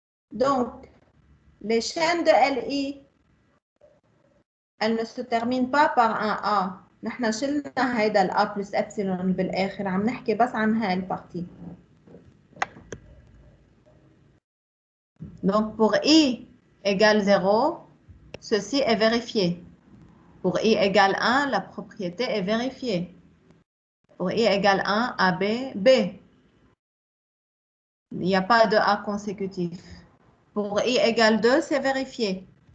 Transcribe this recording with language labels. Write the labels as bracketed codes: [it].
[fr] Donc, les chaînes de LI, elles ne se terminent pas par un A. [ar] نحن شلنا هيدا ال A plus epsilon بالآخر. عم نحكي بس عن هاي البارتي. [fr] Donc, pour I égale 0, ceci est vérifié. Pour I égale 1, la propriété est vérifiée. Pour I égale 1, AB, B. Il n'y a pas de A consécutif. Pour I égale 2, c'est vérifié.